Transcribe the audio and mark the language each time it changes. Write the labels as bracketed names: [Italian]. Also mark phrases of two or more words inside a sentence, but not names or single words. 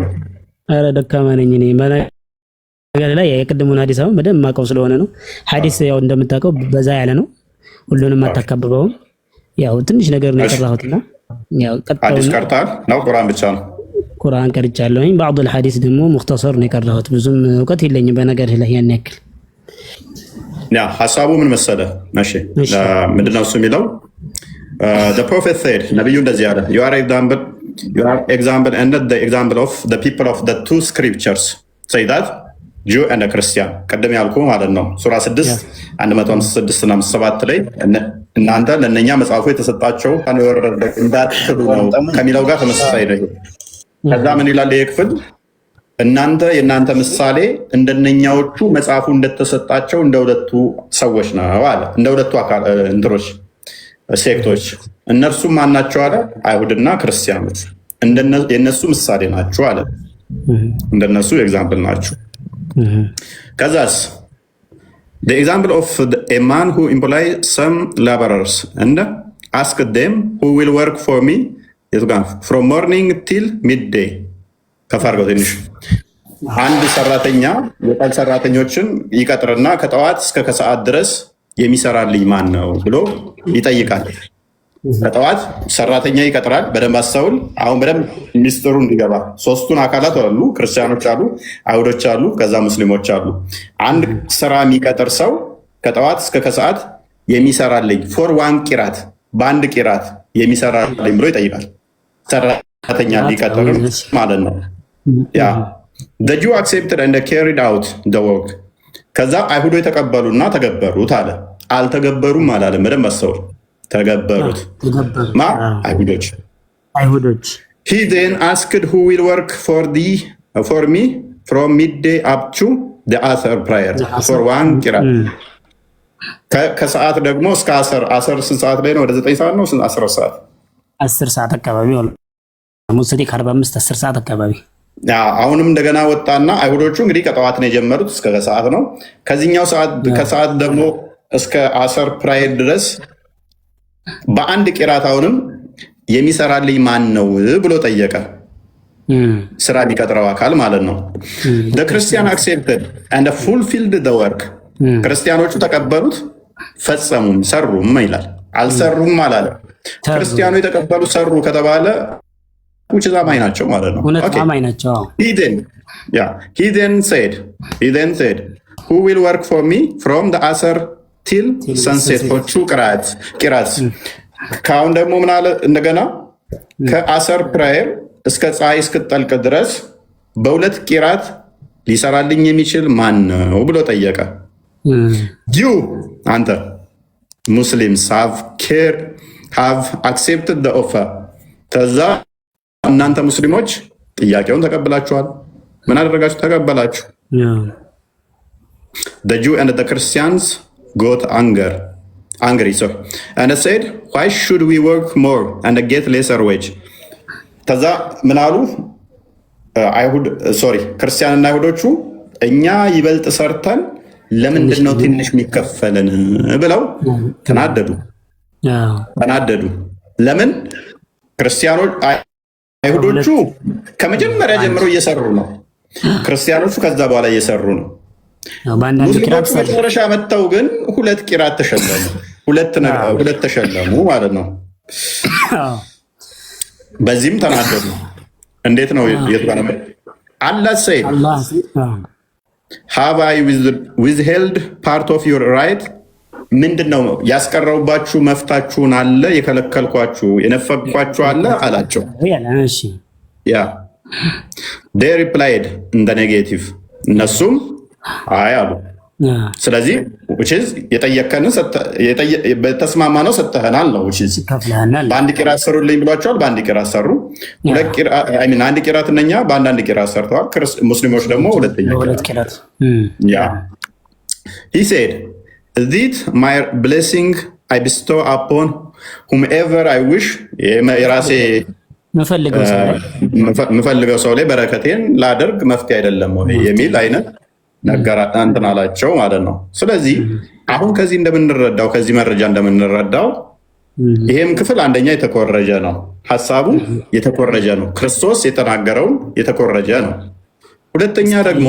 [Amharic] አረ ደካማ ነኝ እኔ ነገር ላይ የቅድሙን ሐዲስ አሁን በደንብ ማቀው ስለሆነ ነው። ሐዲስ ያው እንደምታውቀው በዛ ያለ ነው። ሁሉንም አታካብበውም። ያው ትንሽ ነገር ነው የቀራሁትና ያው ሐዲስ ቀርታል ነው ቁርአን ብቻ ነው። ቁርአን ቀርቻለሁኝ። [Arabic] بعض الحديث [Amharic] ደግሞ ሙክተሰር ነው የቀራሁት። ብዙም እውቀት የለኝም በነገር ላይ ያን ያክል። ያ ሐሳቡ ምን መሰለ? እሺ ምንድነው እሱ የሚለው? [English] the prophet said [Amharic] ነብዩ እንደዚህ አለ [English] you are example and the example of the people of the two scriptures say that Jew and a Christian [Amharic] ቀደም ያልኩ ማለት ነው። ሱራ 6 156 እና 7 ላይ እናንተ ለነኛ መጽሐፉ የተሰጣቸው እንዳትሉ ነው ከሚለው ጋር ተመሳሳይ ነው። ከዛ ምን ይላል ይሄ ክፍል? እናንተ የእናንተ ምሳሌ እንደነኛዎቹ መጽሐፉ እንደተሰጣቸው እንደ ሁለቱ ሰዎች ነው አለ። እንደ ሁለቱ አካል እንትሮች ሴክቶች። እነርሱም ማናቸው አለ? አይሁድና ክርስቲያኖች የነሱ ምሳሌ ናቸው አለ። እንደነሱ ኤግዛምፕል ናቸው። ከዛስ [English] the example of a man who employs some laborers and asked them who will work for me from morning till midday [Amharic] ከፋርገው ትንሽ አንድ ሰራተኛ የቀን ሰራተኞችን ይቀጥርና ከጠዋት እስከ ከሰዓት ድረስ የሚሰራልኝ ማን ነው ብሎ ይጠይቃል። ከጠዋት ሰራተኛ ይቀጥራል። በደንብ አስተውል። አሁን በደንብ ሚስጥሩ እንዲገባ ሶስቱን አካላት አሉ። ክርስቲያኖች አሉ፣ አይሁዶች አሉ፣ ከዛ ሙስሊሞች አሉ። አንድ ስራ የሚቀጥር ሰው ከጠዋት እስከ ከሰዓት የሚሰራልኝ [English] for one [Amharic] ቂራት በአንድ ቂራት የሚሰራልኝ ብሎ ይጠይቃል። ሰራተኛ ሊቀጥር ማለት ነው። ያ [English] the Jew accepted and carried out the work [Amharic] ከዛ አይሁዶች ተቀበሉና ተገበሩት አለ። አልተገበሩም አላለም። በደንብ አስተውል። ተገበሩት ማ አይሁዶች [English] he then asked who will work for me from midday up to the asr prayer for one qirat [Amharic] ከሰዓት ደግሞ እስከ አስር ስንት ሰዓት ላይ ነው? ወደ 9 ሰዓት ነው። 10 ሰዓት አካባቢ ነው። ሙስሊ 45 10 ሰዓት አካባቢ። አሁንም እንደገና ወጣና አይሁዶቹ እንግዲህ ከጠዋት ነው የጀመሩት እስከ ከሰዓት ነው። ከዚህኛው ሰዓት ከሰዓት ደግሞ እስከ አስር ፕራየር ድረስ በአንድ ቂራት አሁንም የሚሰራልኝ ማን ነው ብሎ ጠየቀ። ስራ የሚቀጥረው አካል ማለት ነው። [English] the Christian accepted and fulfilled the work [Amharic] ክርስቲያኖቹ ተቀበሉት፣ ፈጸሙም፣ ሰሩም ይላል። አልሰሩም አላለ። ክርስቲያኑ የተቀበሉ ሰሩ ከተባለ which አማኝ ናቸው ማለት ነው። አማኝ ናቸው። [English] he then said who will work for me from the asr till sunset for two qirats [Amharic] ካሁን ደግሞ ምን አለ እንደገና ከአሰር ፕራየር እስከ ፀሐይ እስክትጠልቅ ድረስ በሁለት ቂራት ሊሰራልኝ የሚችል ማን ነው ብሎ ጠየቀ። you አንተ ሙስሊምስ [English] have accepted the offer [Amharic] ከዛ እናንተ ሙስሊሞች ጥያቄውን ተቀበላችኋል። ምን አደረጋችሁ? [English] ተቀበላችሁ። the Jew and the Christians got anger angry, sorry. And I said, why should we work more and get lesser wage? [Amharic] ከዛ ምን አሉ? ክርስቲያንና አይሁዶቹ እኛ ይበልጥ ሰርተን ለምንድን ነው ትንሽ የሚከፈለን ብለው ተናደዱ። ለምን? ክርስቲያኖች አይሁዶቹ ከመጀመሪያ ጀምሮ እየሰሩ ነው። ክርስቲያኖቹ ከዛ በኋላ እየሰሩ ነው። ሙስሊሞቹ መጨረሻ መጥተው ግን 2 ቂራት ተሸለሙ፣ ሁለት ተሸለሙ ማለት ነው። በዚህም ተናደዱ። እንዴት ነው የትባለ አላህ ሰይ [English] have I withheld part of your right? [Amharic] ምንድነው ያስቀረውባችሁ መፍታችሁን አለ የከለከልኳችሁ የነፈቅኳችሁ አለ አላቸው። ያ [English] they replied in the negative [Amharic] እነሱም አይ አሉ። ስለዚህ የጠየቀንን በተስማማ ነው ሰጥተናል ነው። በአንድ ቂራት ሰሩልኝ ብሏቸዋል። በአንድ ቂራት ሰሩ። አንድ ቂራት እነኛ በአንዳንድ ቂራት ሰርተዋል። ሙስሊሞች ደግሞ ሁለተኛ ቂራት። [English] He said, "This my blessing I bestow upon whomever I wish." [Amharic] የራሴ የምፈልገው ሰው ላይ በረከቴን ላደርግ መፍትሄ አይደለም ወይ የሚል አይነት ነገር እንትን አላቸው ማለት ነው። ስለዚህ አሁን ከዚህ እንደምንረዳው ከዚህ መረጃ እንደምንረዳው ይሄም ክፍል አንደኛ የተኮረጀ ነው፣ ሐሳቡ የተኮረጀ ነው፣ ክርስቶስ የተናገረው የተኮረጀ ነው። ሁለተኛ ደግሞ